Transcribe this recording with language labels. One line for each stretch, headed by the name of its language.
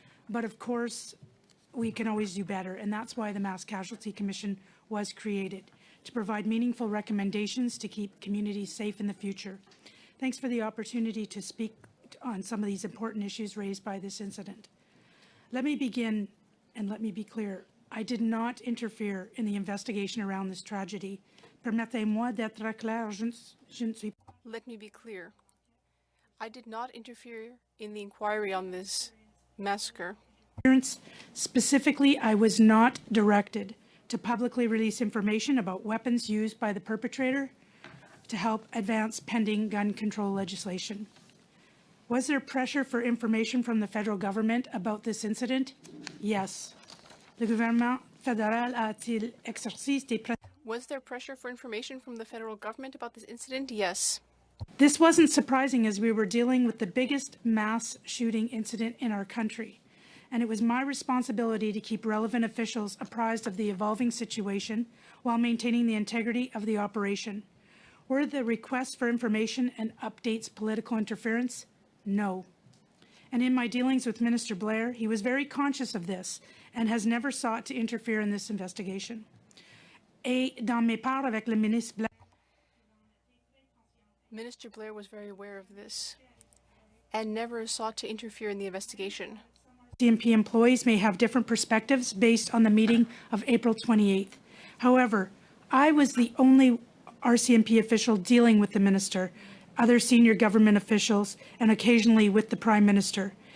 English: But of course, we can always do better, and that's why the Mass Casualty Commission was created, to provide meaningful recommendations to keep communities safe in the future. Thanks for the opportunity to speak on some of these important issues raised by this incident. Let me begin, and let me be clear. I did not interfere in the investigation around this tragedy.
French: Permettez-moi d'être clair, je ne suis.
English: Let me be clear. I did not interfere in the inquiry on this massacre. Specifically, I was not directed to publicly release information about weapons used by the perpetrator to help advance pending gun control legislation. Was there pressure for information from the federal government about this incident? Yes.
French: Le gouvernement fédéral a-t-il exercé des pressions?
English: Was there pressure for information from the federal government about this incident? Yes. This wasn't surprising as we were dealing with the biggest mass shooting incident in our country, and it was my responsibility to keep relevant officials apprised of the evolving situation while maintaining the integrity of the operation. Were the requests for information and updates political interference? No. And in my dealings with Minister Blair, he was very conscious of this and has never sought to interfere in this investigation.
French: Et dans mes parts avec le ministre Blair,
English: Minister Blair was very aware of this and never sought to interfere in the investigation. CMP employees may have different perspectives based on the meeting of April 28th. However, I was the only RCMP official dealing with the minister, other senior government officials, and occasionally with the Prime Minister.